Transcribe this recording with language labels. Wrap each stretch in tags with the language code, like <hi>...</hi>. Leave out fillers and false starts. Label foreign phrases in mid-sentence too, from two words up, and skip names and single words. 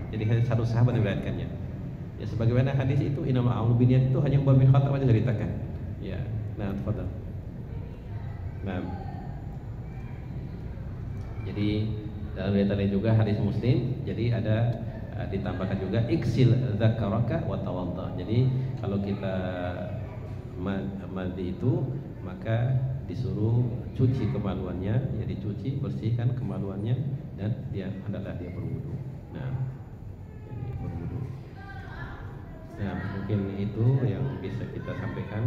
<id>Jadi hanya satu sahabat yang meriwayatkannya. Ya sebagaimana hadis itu</id> <ar>إنما الأعمال بالنيات</ar> <id>itu hanya Umar bin Khattab aja ceritakan. Ya. Nah, tafadhal. Nah. Jadi dalam riwayat lain juga hadis Muslim, jadi ada ditambahkan juga</id> <ar>اغسل ذكرك وتوضأ.</ar> <id>Jadi kalau kita mandi itu maka disuruh cuci kemaluannya, jadi cuci bersihkan kemaluannya dan dia hendaklah dia berwudu. Nah, jadi berwudu. Nah, mungkin itu yang bisa kita sampaikan.</id>